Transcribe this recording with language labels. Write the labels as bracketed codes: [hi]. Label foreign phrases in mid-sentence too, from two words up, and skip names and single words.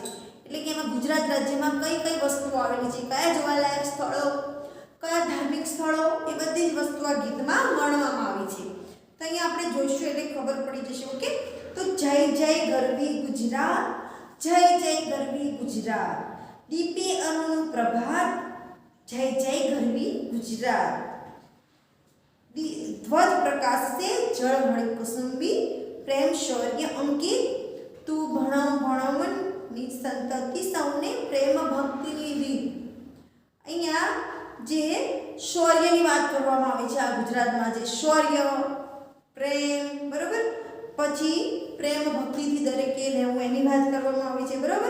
[gu] એટલે કે એમાં ગુજરાત રાજ્યમાં કઈ કઈ વસ્તુઓ આવેલી છે, કયા જોવાલાયક સ્થળો, કયા ધાર્મિક સ્થળો, એ બધી જ વસ્તુ આ ગીતમાં વર્ણવવામાં આવી છે। તો અહીંયા આપણે જોઈશું એટલે ખબર પડી જશે, ઓકે। તો જય જય ગરવી ગુજરાત, જય જય ગરવી ગુજરાત, દીપે અરુણ પ્રભાત, જય જય ગરવી ગુજરાત, ધ્વજ પ્રકાશ સે જલ હરિ કુસુમ્બી, પ્રેમ શૌર્ય અંકિત, તૂ ભણવ ભણવન ની સંતતિ સૌને પ્રેમ ભક્તિની રીત। અહીંયા જે શૌર્યની વાત કરવામાં આવી છે, આ ગુજરાતમાં જે શૌર્ય, પ્રેમ, બરોબર, પછી પ્રેમ ભક્તિથી દરેકે રહેવું એની વાત કરવામાં આવી છે, બરોબર।